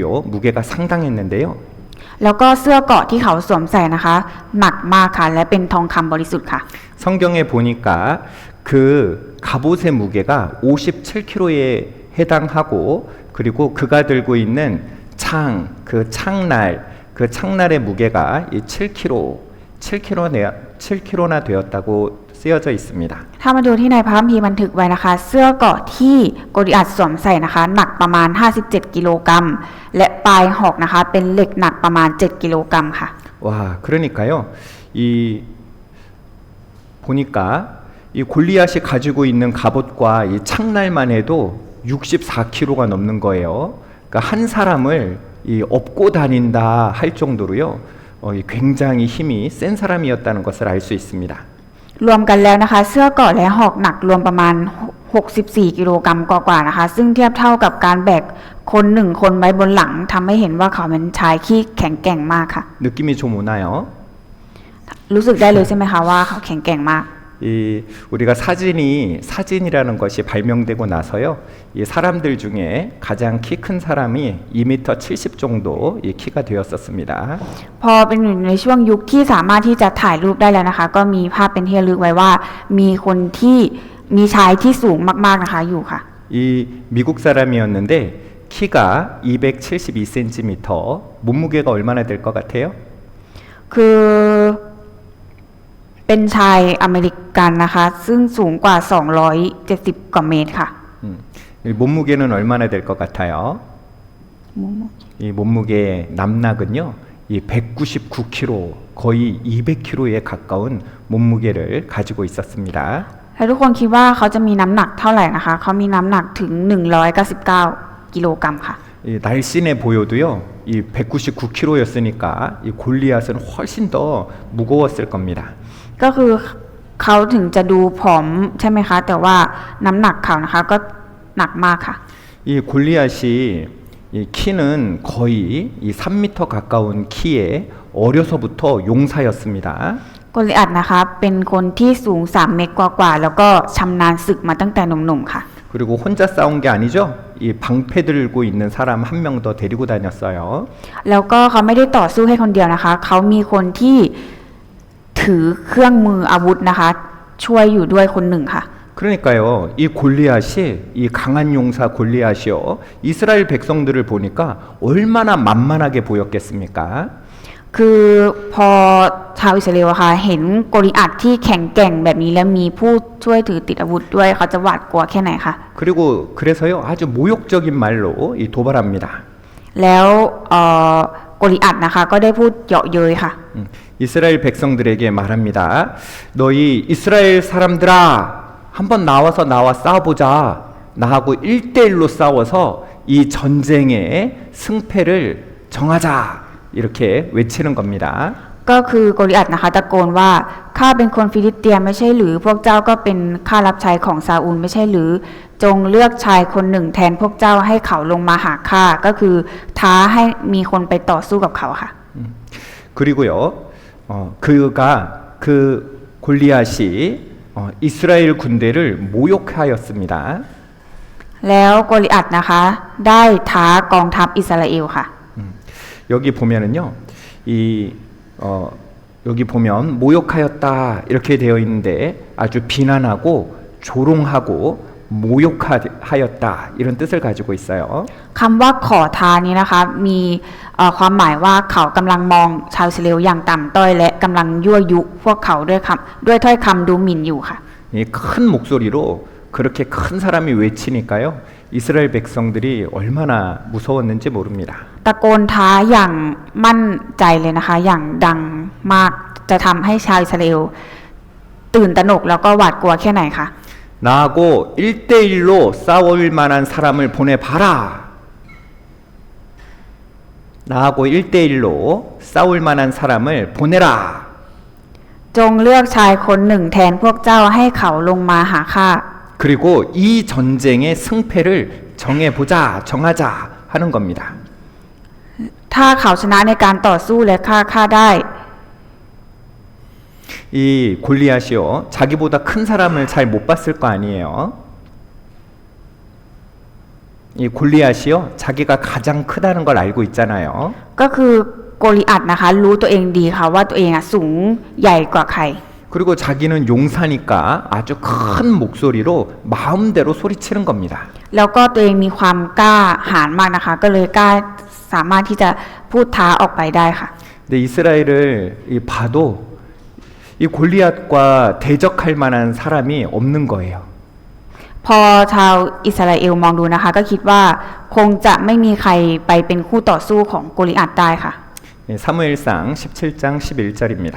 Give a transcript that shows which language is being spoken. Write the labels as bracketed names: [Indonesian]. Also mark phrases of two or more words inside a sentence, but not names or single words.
[Korean] 무게가 상당했는데요. [Thai] แล้วก็เสื้อเกราะที่เขาสวมใส่นะคะหนักมากค่ะและเป็นทองคำบริสุทธิ์ค่ะ [Korean] 성경에 보니까 그 갑옷의 무게가 57kg에 해당하고 그리고 그가 들고 있는 그 창날의 무게가 이 7kg나 되었다고 쓰여져 있습니다. [Thai] ถ้ามาดูที่ในพระคัมภีร์บันทึกไว้นะคะ เสื้อเกราะที่โกลิอัตสวมใส่นะคะหนักประมาณ57 กิโลกรัมและปลายหอกนะคะเป็นเหล็กหนักประมาณ7 กิโลกรัมค่ะ [Korean] 와, 그러니까요. 이 보니까 이 골리앗이 가지고 있는 갑옷과 이 창날만 해도 64kg가 넘는 거예요. 그러니까 한 사람을 이 업고 다닌다 할 정도로요. 이 굉장히 힘이 센 사람이었다는 것을 알 수 있습니다. [Thai] รวมกันแล้วนะคะเสื้อเกราะและหอกหนักรวมประมาณ64 กิโลกรัมกว่าๆนะคะซึ่งเทียบเท่ากับการแบกคน1 คนไว้บนหลังทำให้เห็นว่าเขาเป็นชายที่แข็งแกร่งมากค่ะ [Korean] 느낌이 좀 오나요? [Thai] รู้สึกได้เลยใช่ไหมคะว่าเขาแข็งแกร่งมาก [Korean] 이 우리가 사진이라는 것이 발명되고 나서요. 이 사람들 중에 가장 키 큰 사람이 2m 70 정도 이 키가 되었었습니다. [Thai] พอเป็นอยู่ในช่วงยุคที่สามารถที่จะถ่ายรูปได้แล้วนะคะก็มีภาพเป็นที่ระลึกไว้ว่ามีคนที่มีชายที่สูงมากๆนะคะอยู่ค่ะ [Korean] 이 미국 사람이었는데 키가 272cm, 몸무게가 얼마나 될 것 같아요? [Thai] คือเป็นชายอเมริกันนะคะซึ่งสูงกว่า270 กว่าเมตรค่ะ [Korean] 이 몸무게는 얼마나 될 것 같아요? 이 몸무게의 남락은요. 이 199kg, 거의 200kg에 가까운 몸무게를 가지고 있었습니다. [Thai] แล้วทุกคนคิดว่าเขาจะมีน้ำหนักเท่าไหร่นะคะเขามีน้ำหนักถึง199 กิโลกรัมค่ะ [Korean] 이 날씬해 보여도요. 이 199kg였으니까 이 골리앗은 훨씬 더 무거웠을 겁니다. [Thai] ก็คือเขาถึงจะดูผอมใช่ไหมคะแต่ว่าน้ำหนักเขานะคะก็หนักมากค่ะ [Korean] 이 골리앗이 이 키는 거의 이 3m 가까운 키에 어려서부터 용사였습니다. [Thai] โกลิอัตนะคะเป็นคนที่สูง3 เมตรกว่าๆแล้วก็ชำนาญศึกมาตั้งแต่หนุ่มๆค่ะ [Korean] 그리고 혼자 싸운 게 아니죠. 이 방패 들고 있는 사람 한 명 더 데리고 다녔어요. [Thai] แล้วก็เขาไม่ได้ต่อสู้ให้คนเดียวนะคะเขามีคนที่ถือเครื่องมืออาวุธนะคะช่วยอยู่ด้วยคนหนึ่งค่ะ [Korean] 그러니까요. 이 골리앗이 이 강한 용사 골리앗이요. 이스라엘 백성들을 보니까 얼마나 만만하게 보였겠습니까? [Thai] คือพอชาวอิสราเอลค่ะเห็นโกลิอัตที่แข็งแกร่งแบบนี้แล้วมีผู้ช่วยถือติดอาวุธด้วยเขาจะหวาดกลัวแค่ไหนคะ [Korean] 그리고 그래서요. 아주 모욕적인 말로 이 도발합니다. [Thai] แล้วโกลิอัตนะคะก็ได้พูดเยาะเย้ยค่ะ [Korean] 이스라엘 백성들에게 말합니다. 너희 이스라엘 사람들아, 한번 나와 싸워보자. 나하고 1대1로 싸워서 이 전쟁의 승패를 정하자. 이렇게 외치는 겁니다. [Thai] ก็คือโกลิอัตนะคะตะโกนว่าข้าเป็นคนฟิลิสเตียไม่ใช่หรือพวกเจ้าก็เป็นข้ารับใช้ของซาอูลไม่ใช่หรือจงเลือกชายคนหนึ่งแทนพวกเจ้าให้เขาลงมาหาข้าก็คือท้าให้มีคนไปต่อสู้กับเขาค่ะ [Korean] 그리고요. 그가 그 골리앗이 이스라엘 군대를 모욕하였습니다. [Thai] แล้วโกลิอัตนะคะได้ท้ากองทัพอิสราเอลค่ะ [Korean] 여기 보면은요. 여기 보면 모욕하였다 이렇게 되어 있는데 아주 비난하고 조롱하고 모욕하였다 이런 뜻을 가지고 있어요. [Thai] คำว่าขอทานนี้นะคะมีความหมายว่าเขากำลังมองชาวอิสราเอลอย่างต่ำต้อยและกำลังยั่วยุพวกเขาด้วยถ้อยคำดูหมิ่นอยู่ค่ะ [Korean] 이 큰 목소리로 그렇게 큰 사람이 외치니까요. 이스라엘 백성들이 얼마나 무서웠는지 모릅니다. [Thai] ตะโกนท้าอย่างมั่นใจเลยนะคะอย่างดังมากจะทำให้ชาวอิสราเอลตื่นตระหนกแล้วก็หวาดกลัวแค่ไหนคะ [Korean] 나하고 1대1로 싸울 만한 사람을 보내봐라. 나하고 1대1로 싸울 만한 사람을 보내라. [Thai] จงเลือกชายคนหนึ่งแทนพวกเจ้าให้เขาลงมาหาข้า [Korean] 그리고 이 전쟁의 승패를 정해보자, 정하자 하는 겁니다. [Thai] ถ้าเขาชนะในการต่อสู้และฆ่าข้าได้ [Korean] 이 골리앗이요, 자기보다 큰 사람을 잘 못 봤을 거 아니에요. 이 골리앗이요, 자기가 가장 크다는 걸 알고 있잖아요. [Thai] ก็คือโกลิอัตนะคะรู้ตัวเองดีค่ะว่าตัวเองสูงใหญ่กว่าใคร [Korean] 그리고 자기는 용사니까 아주 큰 목소리로 마음대로 소리치는 겁니다. [Thai] แล้วก็ตัวเองมีความกล้าหาญมากนะคะก็เลยกล้าสามารถที่จะพูดท้าออกไปได้ค่ะ [Korean] 근데 이스라엘을 봐도 이 골리앗과 대적할 만한 사람이 없는 거예요. [Thai] พอชาวอิสราเอลมองดูนะคะก็คิดว่าคงจะไม่มีใครไปเป็นคู่ต่อสู้ของโกลิอัตได้ค่ะ [Korean] 사무엘상 17장 11절입니다.